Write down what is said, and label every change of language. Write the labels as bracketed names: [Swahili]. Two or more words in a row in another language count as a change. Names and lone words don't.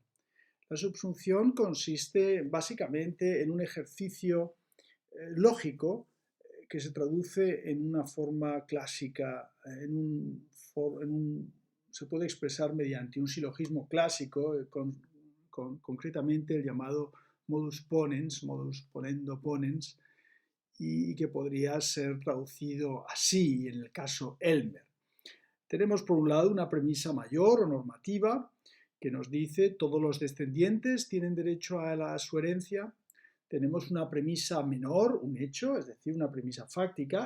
[Spanish] La subsunción consiste básicamente en un ejercicio lógico que se traduce en una forma clásica, se puede expresar mediante un silogismo clásico, concretamente el llamado [Latin] modus ponens, modus ponendo ponens, [Spanish] y que podría ser traducido así en el caso Elmer. Tenemos por un lado una premisa mayor o normativa que nos dice todos los descendientes tienen derecho a su herencia. Tenemos una premisa menor, un hecho, es decir, una premisa fáctica.